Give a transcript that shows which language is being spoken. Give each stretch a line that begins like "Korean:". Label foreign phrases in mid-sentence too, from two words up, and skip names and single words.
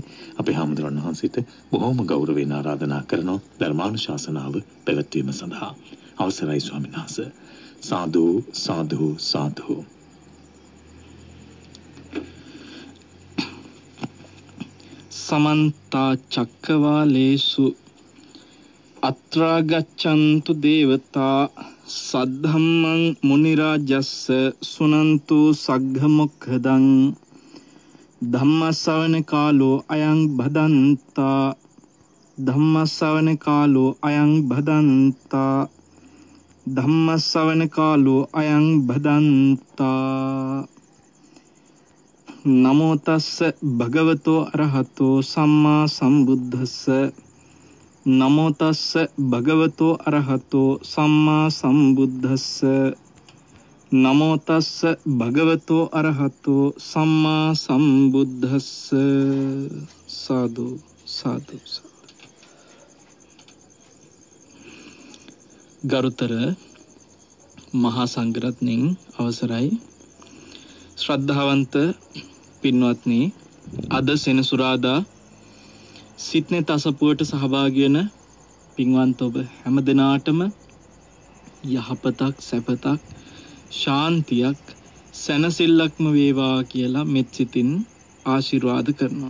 Sinhala: අපේ හාමුදුරන් වහන්සේට බොහොම ගෞරවයෙන් ආරාධනා කරනවා ධර්මානුශාසනාව පැවැත්වීම සඳහා. අවසරයි ස්වාමීන් වහන්සේ. සාදු සාදු සාදු.
Pali: समन्ता चक्रवालेषु अत्रा गच्छन्तु देवता सद्धम्मं मुनिराजस्स सुनन्तु सग्घमुखदं धम्मश्रवण कालो अयं भदन्ता धम्मश्रवण कालो अयं भदन्ता धम्मश्रवण कालो अयं भदन्ता. नमो तस्ස භගවතෝ අරහතෝ සම්මා සම්බුද්දස්ස නමෝ තස්ස භගවතෝ අරහතෝ සම්මා සම්බුද්දස්ස නමෝ තස්ස භගවතෝ අරහතෝ සම්මා සම්බුද්දස්ස.
Sinhala: සාදු සාදු. ගරුතර මහා සංඝරත්නයන් අවසරයි. ශ්‍රද්ධාවන්ත පින්වත්නි, අද සෙනසුරාදා සිඩ්නි තසපුවට සහභාගී වෙන පින්වන්ත ඔබ හැම දිනාටම යහපතක්, සැපතක්, ශාන්තියක්, සැනසෙල්ලක්ම වේවා කියලා මෙත් සිතින් ආශිර්වාද කරනවා.